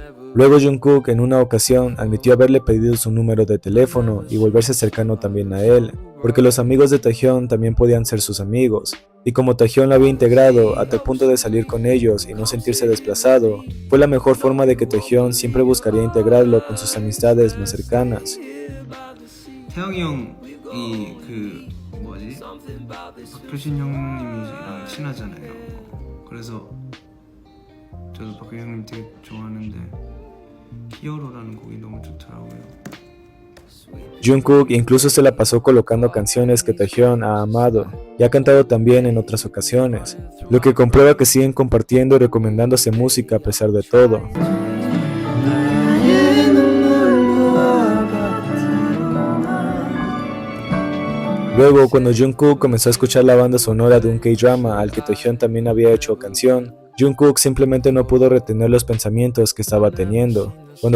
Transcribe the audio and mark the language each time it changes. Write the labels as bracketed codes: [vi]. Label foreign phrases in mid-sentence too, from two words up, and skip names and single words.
[es] Luego Jungkook en una ocasión admitió haberle pedido su número de teléfono y volverse cercano también a él, porque los amigos de Taehyun también podían ser sus amigos, y como Taehyun lo había integrado hasta el punto de salir con ellos y no sentirse desplazado, fue la mejor forma de que Taehyun siempre buscaría integrarlo con sus amistades más cercanas. [ko] 태영이 형이 박효신 형님이랑 친하잖아요. 그래서 저도 박효신 형님 되게 좋아하는데 히어로라는 곡이 너무 좋더라고요. [es] Jungkook incluso se la pasó colocando canciones que Taehyun ha amado y ha cantado también en otras ocasiones, lo que comprueba que siguen compartiendo y recomendándose música a pesar de todo. Luego, cuando Jungkook comenzó a escuchar la banda sonora de un K-drama al que Taehyun también había hecho canción, Jungkook simplemente no pudo retener los pensamientos que estaba teniendo, cuando